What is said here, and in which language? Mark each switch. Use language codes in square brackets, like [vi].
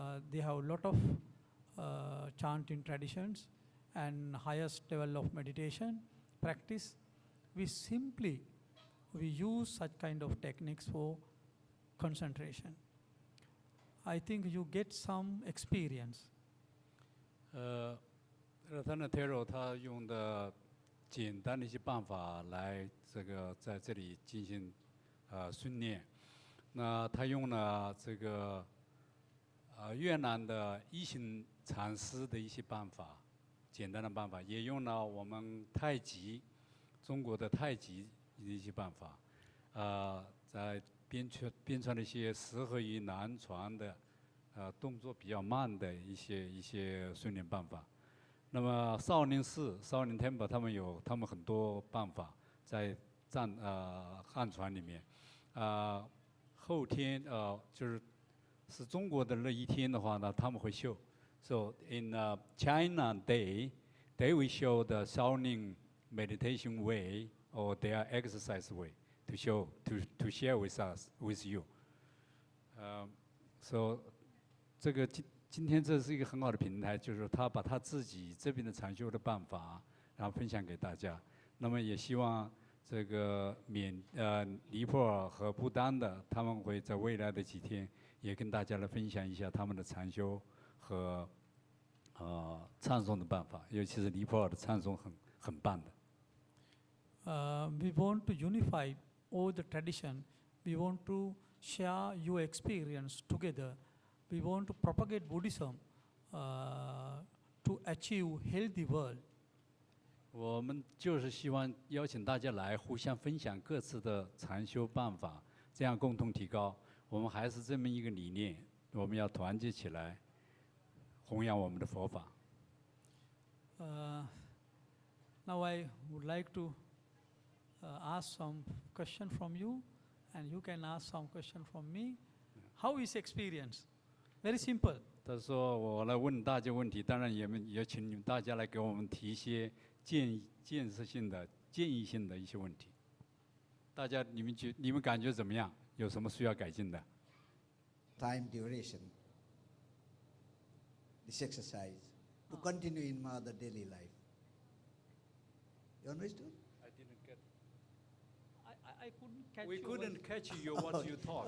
[en] They have a lot of chanting traditions and highest level of meditation practice. We use such kind of techniques for concentration. I think you get some experience. [zh] Rathana Thero 他用的简单的一些办法来在这里进行训练。那他用了这个越南的一行禅师的一些办法。简单的办法，也用了我们中国的太极的一些办法，在编撰了一些适合于南传的，动作比较慢的一些训练办法。那么少林寺、少林 temple 他们很多办法在汉传里面，后天是中国的那一天的话呢，他们会秀。 [en] So in China they will show the Shaolin meditation way or their exercise way to share with you. [zh] So 这个今天这是一个很好的平台，就是他把他自己这边的禅修的办法，然后分享给大家。那么也希望这个尼泊尔和不丹的，他们会在未来的几天也跟大家来分享一下他们的禅修和唱诵的办法，尤其是尼泊尔的唱诵很棒的。 [en] We want to unify all the tradition. We want to share your experience together. We want to propagate Buddhism to achieve healthy world. [zh] 我们就是希望邀请大家来互相分享各自的禅修办法，这样共同提高。我们还是这么一个理念，我们要团结起来，弘扬我们的佛法。 [en] Now I would like to ask some question from you, and you can ask some question from me. How is experience? Very simple. [zh] 他说：“我来问大家问题，当然也请你们大家来给我们提一些建设性的、建议性的一些问题。大家你们感觉怎么样？有什么需要改进的？ [en] Time duration, this exercise, to continue in my other daily life. You understood? I didn't get. I couldn't catch We your couldn't catch you what you talked.